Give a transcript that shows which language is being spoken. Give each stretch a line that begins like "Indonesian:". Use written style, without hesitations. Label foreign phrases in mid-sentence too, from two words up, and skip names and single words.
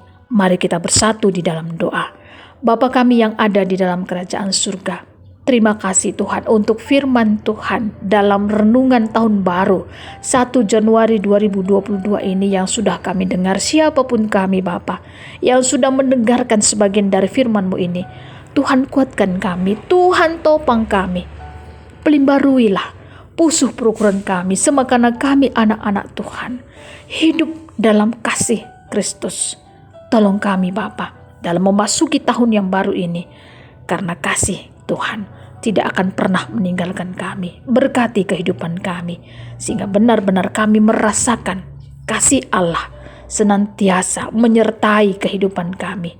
Indonesian: Mari kita bersatu di dalam doa. Bapa kami yang ada di dalam kerajaan surga, terima kasih Tuhan untuk firman Tuhan dalam renungan tahun baru 1 Januari 2022 ini yang sudah kami dengar. Siapapun kami Bapa yang sudah mendengarkan sebagian dari firman-Mu ini, Tuhan kuatkan kami, Tuhan topang kami, pelimbaruilah
Batak Karo: pusuh perukuran
Indonesian: kami, semakana kami anak-anak Tuhan hidup dalam kasih Kristus. Tolong kami Bapa dalam memasuki tahun yang baru ini, karena kasih Tuhan tidak akan pernah meninggalkan kami. Berkati kehidupan kami, sehingga benar-benar kami merasakan kasih Allah senantiasa menyertai kehidupan kami.